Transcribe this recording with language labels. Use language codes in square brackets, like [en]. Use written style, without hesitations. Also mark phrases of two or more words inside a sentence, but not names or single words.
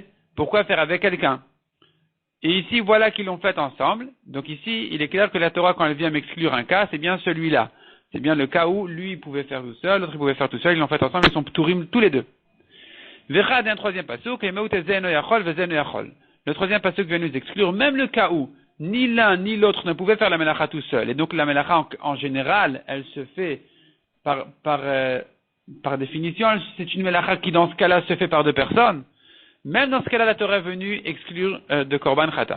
[fr] Pourquoi faire avec quelqu'un? Et ici, voilà qu'ils l'ont fait ensemble. Donc ici, il est clair que la Torah, quand elle vient m'exclure un cas, c'est bien celui-là. C'est bien le cas où lui, il pouvait faire tout seul, l'autre, il pouvait faire tout seul, ils l'ont fait ensemble, ils sont pturim tous les deux. Vechad, un troisième pasuk, et meut [he] זה אינו יכול וזה אינו יכול. [fr] Le troisième pasuk vient nous exclure, même le cas où ni l'un ni l'autre ne pouvait faire la melacha tout seul. Et donc la melacha, en général, elle se fait par définition, c'est une melacha qui, dans ce cas-là, se fait par 2 personnes. Même dans ce cas-là, la Torah est venue exclure de [he] קרבן חטאת.